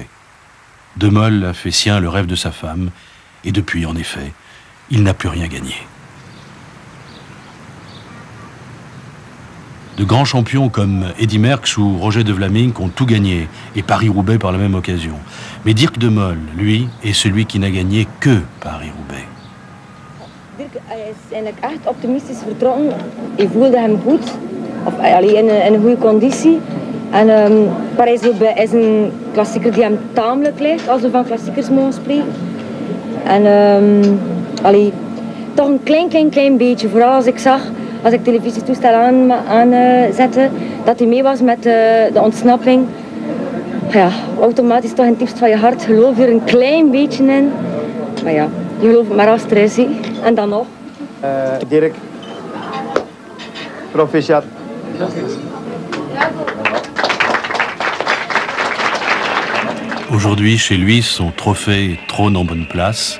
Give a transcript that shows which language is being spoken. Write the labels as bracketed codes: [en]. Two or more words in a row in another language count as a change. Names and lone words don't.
[fr] De Mol a fait sien le rêve de sa femme, et depuis, en effet, il n'a plus rien gagné. De grands champions comme Eddy Merckx ou Roger de Vlamingh ont tout gagné, et Paris-Roubaix par la même occasion. Mais Dirk de Mol, lui, est celui qui n'a gagné que Paris-Roubaix. [nl] Dirk is eigenlijk echt optimistisch vertrokken. Hij voelde hem goed, in een goede conditie. En Parijs-Roubaix is een klassieker die hem tamelijk ligt, als we van klassiekers mogen spreken. En toch een klein beetje. Vooral als ik televisietoestel aanzette, dat hij mee was met de ontsnapping. Ja, automatisch toch in het diepst van je hart geloof je er een klein beetje in. Maar ja, je gelooft het maar als het er is. En dan nog. Dirk. Proficiat. [fr] Aujourd'hui, chez lui, son trophée trône en bonne place.